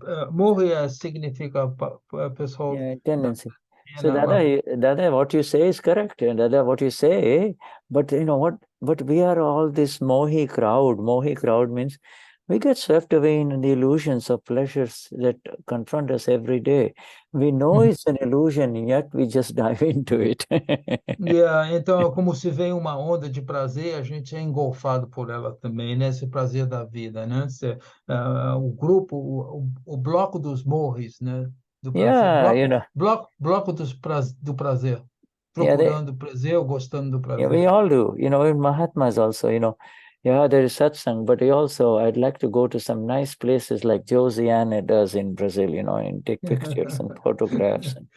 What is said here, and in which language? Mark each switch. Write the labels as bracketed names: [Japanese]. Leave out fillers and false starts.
[Portuguese] Morre significa pessoal. [English] Yeah, tendency. So Dada, what you say is correct. Dada, what you say, but But we are all this mohi crowd. Mohi crowd means we get swept away in the illusions of pleasures that confront us every day. We know it's an illusion, yet we just dive into it. [Portuguese] Então, como se vem uma onda de prazer, a gente é engolfado por ela também, né? Esse prazer da vida, né? O grupo, o bloco dos morris, né? Do prazer. Bloco do prazer. Procurando prazer ou gostando do prazer. [English] We all do. In Mahatmas also, there is satsang, but I'd like to go to some nice places like Josiane does in Brazil, and take pictures and photographs.